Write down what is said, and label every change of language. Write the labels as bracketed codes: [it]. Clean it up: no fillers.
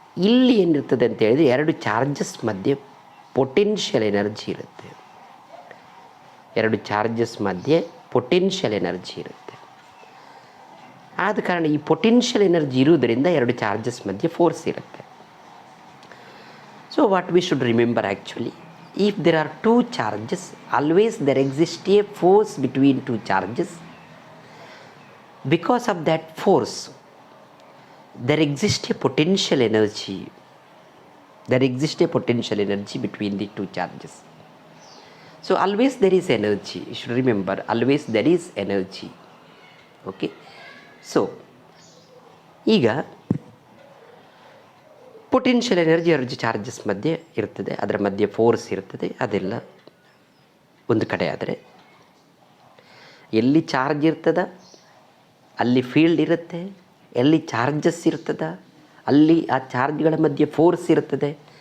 [kn] ಇಲ್ಲಿ ಏನಿರ್ತದೆ ಅಂತ ಹೇಳಿದರೆ ಎರಡು ಚಾರ್ಜಸ್ ಮಧ್ಯೆ ಪೊಟೆನ್ಷಿಯಲ್ ಎನರ್ಜಿ ಇರುತ್ತೆ. ಎರಡು ಚಾರ್ಜಸ್ ಮಧ್ಯೆ ಪೊಟೆನ್ಷಿಯಲ್ ಎನರ್ಜಿ ಇರುತ್ತೆ. ಆದ ಕಾರಣ ಈ ಪೊಟೆನ್ಷಿಯಲ್ ಎನರ್ಜಿ ಇರುವುದರಿಂದ ಎರಡು ಚಾರ್ಜಸ್ ಮಧ್ಯೆ ಫೋರ್ಸ್ ಇರುತ್ತೆ. [en] So what we should remember actually, if there are two charges, always there exists a force between two charges. Because of that force, there exists a potential energy. There exists a potential energy between the two charges. So always there is energy. You should remember, always there is energy. Okay. [kn] So, ಈಗ potential energy ಎರಡು charges ಮಧ್ಯೆ ಇರ್ತದೆ, ಅದರ ಮಧ್ಯೆ force ಇರ್ತದೆ. ಅದೆಲ್ಲ ಒಂದು ಕಡೆ ಆದರೆ, ಎಲ್ಲಿ ಚಾರ್ಜ್ ಇರ್ತದ ಅಲ್ಲಿ ಫೀಲ್ಡ್ ಇರುತ್ತೆ, ಎಲ್ಲಿ ಚಾರ್ಜಸ್ ಇರ್ತದ ಅಲ್ಲಿ ಆ ಚಾರ್ಜ್ಗಳ ಮಧ್ಯೆ ಫೋರ್ಸ್ ಇರ್ತದೆ.